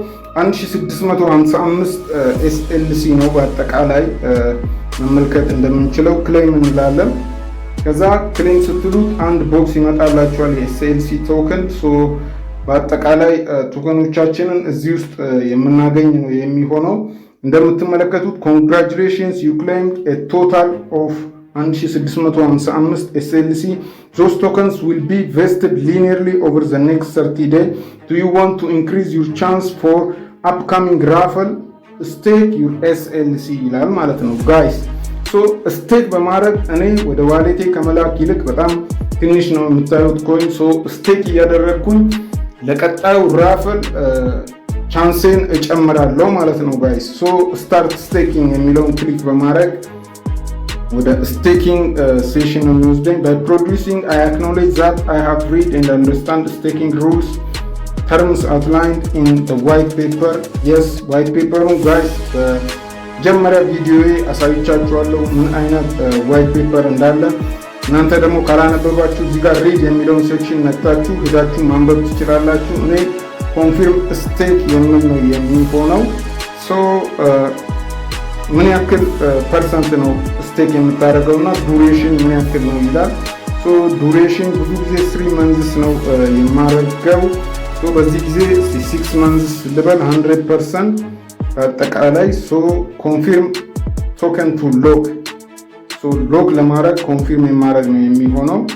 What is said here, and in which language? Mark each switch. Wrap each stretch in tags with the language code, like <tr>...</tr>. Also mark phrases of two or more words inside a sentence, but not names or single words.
<am>1655 SLC ነው በአጠቃላይ መመልከት እንደምንችለው ክሌም እንላለን። ከዛ ክሌም ስትሉት አንድ ቦክስ ይመጣላችኋል የኤስኤልሲ ቶክን። ሶ በአጠቃላይ ቶከኖቻችንን እዚህ ውስጥ የምናገኝ ነው የሚሆነው። እንደምትመለከቱት</am> <en>congratulations you claimed a total of</en> <am>1655 SLC.</am> <en>Those tokens will be vested linearly over the next 30 days. Do you want to increase your chance for upcoming raffle? Stake your SLC</en> <am>ይላል ማለት ነው ጋይስ።</am> <en>so stake</en> <am>በማድረግ እኔ ወደ ዋሌቴ ከመላክ ይልቅ በጣም ትንሽ ነው የምታዩት ኮይን።</am> <en>so stake</en> <am>እያደረግኩኝ ለቀጣዩ ራፍል ቻንሴን እጨምራለሁ ማለት ነው ጋይስ።</am> <en>so start staking</en> <am>የሚለውን ክሊክ በማድረግ ወደ</am> <en>staking session</en> <am>ነው የሚወስደኝ።</am> <en>by producing I acknowledge that I have read and understand staking rules terms outlined in the white paper. yes white paper</en> <am>ነው ጋይስ። በመጀመሪያ ቪዲዮዬ አሳይቻችኋለሁ ምን አይነት</am> <en>white paper</en> <am>እንዳለ። እናንተ ደግሞ ካላነበባችሁ እዚህ ጋር ሪድ የሚለውን ሴክሽን ነክታችሁ ሄዳችሁ ማንበብ ትችላላችሁ። እኔ</am> <en>confirm stake</en> <am>የሚል ነው የሚሆነው። ሶ ምን ያክል ፐርሰንት ነው ስቴክ የምታደርገው እና ዱሬሽን ምን ያክል ነው ይላል።</am> <en>so duration</en> <am>ብዙ ጊዜ 3 መንዝስ ነው የማደርገው። ሶ በዚህ ጊዜ 6 መንዝስ ልበል 100% አጠቃላይ።</am> <en>so confirm token to lock።</en> <am>ሶ ሎክ ለማድረግ ኮንፊርም የማድረግ ነው የሚሆነው።</am>